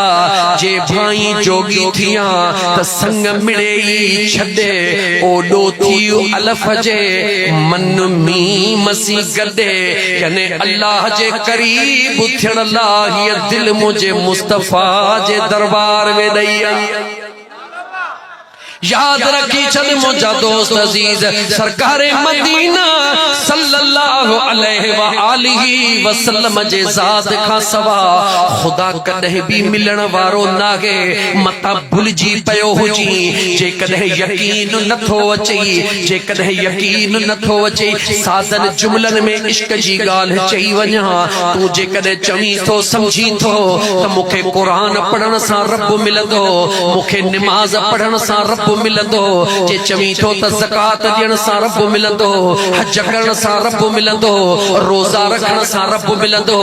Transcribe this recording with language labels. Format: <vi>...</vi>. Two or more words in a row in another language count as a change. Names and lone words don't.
<sd>जे भाई जोगी थिया त संग मिले ई छॾे, ओॾो थी अलफ जे मन में मसी गॾे। याने अल्लाह जे करीब थियण लाइ हीअ दिल मुंहिंजे मुस्तफ़ा जे दरबार में ॾेई आई। याद रखी छॾ मुंहिंजा दोस्त अज़ीज़, सरकार मदीना</sd> <ar>صلى الله عليه وآله وسلم</ar> <sd>जे ज़ात खां सवा खुदा कॾहिं बि मिलण वारो नाहे। मता भुलिजी पियो हुजी, जेकॾहिं यकीन नथो अचे, जेकॾहिं यकीन नथो अचे, सादन जुमलनि में इश्क जी ॻाल्हि चई वञा। तूं जेकॾहिं चवीं थो सम्झी थो त मूंखे क़ुरान पढ़ण सां रब मिलंदो, मूंखे निमाज़ पढ़ण सां रब मिलंदो, जे चवीं थो त ज़कात ॾियण सां रब मिलंदो, हज करण सां रब मिलंदो, रोज़ा रखण सां रब मिलंदो।</sd>